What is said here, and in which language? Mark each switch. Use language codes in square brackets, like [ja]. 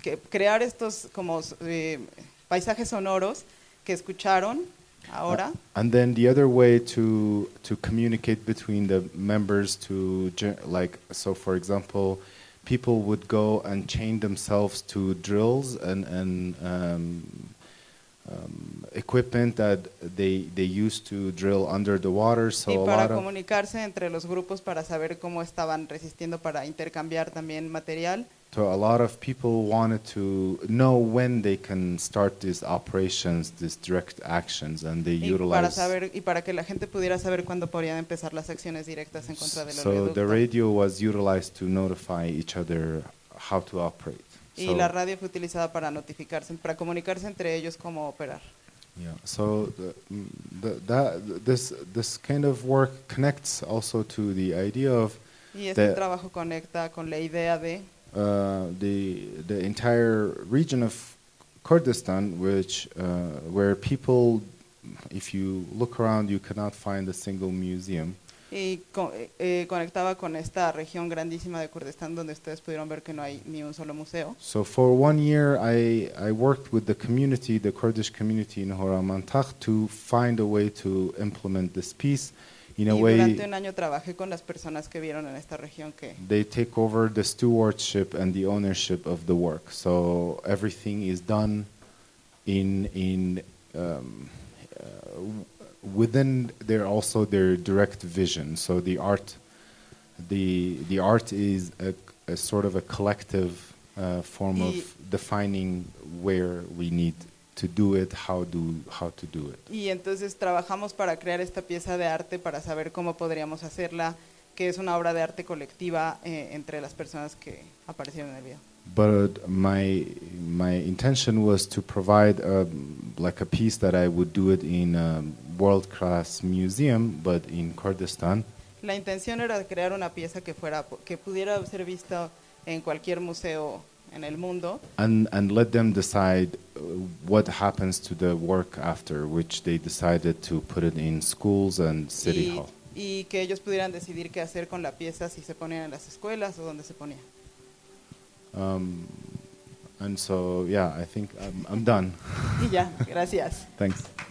[es] crear estos como paisajes sonoros que escucharon ahora. [en] And then the other way to communicate between the members so for example, people would go and chain themselves to drills and equipment that they used to drill under the water. So [es] y para comunicarse entre los grupos para saber cómo estaban resistiendo para intercambiar también material. [en] So a lot of people wanted to know when they can start these operations, these direct actions, and they utilized. [es] Y para que la gente pudiera saber cuándo podrían empezar las acciones directas en contra del oleoducto. [en] So the radio was utilized to notify each other how to operate. [es] Y la radio fue utilizada para notificarse, para comunicarse entre ellos cómo operar. [en] Yeah. So this kind of work connects also to the idea of. [es] Y este trabajo conecta con la idea de. [en] The entire region of Kurdistan, which where people, if you look around, you cannot find a single museum. [es] Y conectaba con esta región grandísima de Kurdistán donde ustedes pudieron ver que no hay ni un solo museo. [en] So for one year I worked with the community, the Kurdish community in Haramantakh, to find a way to implement this piece in a way. [es] Y durante un año trabajé con las personas que vieron en esta región que. [en] They take over the stewardship and the ownership of the work. So everything is done within their also their direct vision. So the art, the art is a sort of a collective form of defining where we need to do it, how to do it. [es] Y entonces trabajamos para crear esta pieza de arte para saber cómo podríamos hacerla, que es una obra de arte colectiva entre las personas que aparecieron en el video. [en] But my intention was to provide like a piece that I would do it in a world-class museum, but in Kurdistan. [es] La intención era crear una pieza que pudiera ser vista en cualquier museo en el mundo. [en] And let them decide what happens to the work after, which they decided to put it in schools and city hall. [es] Y que ellos pudieran decidir qué hacer con la pieza, si se ponía en las escuelas o dónde se ponía. [en] And so, yeah, I think I'm done. Yeah, gracias. Thanks.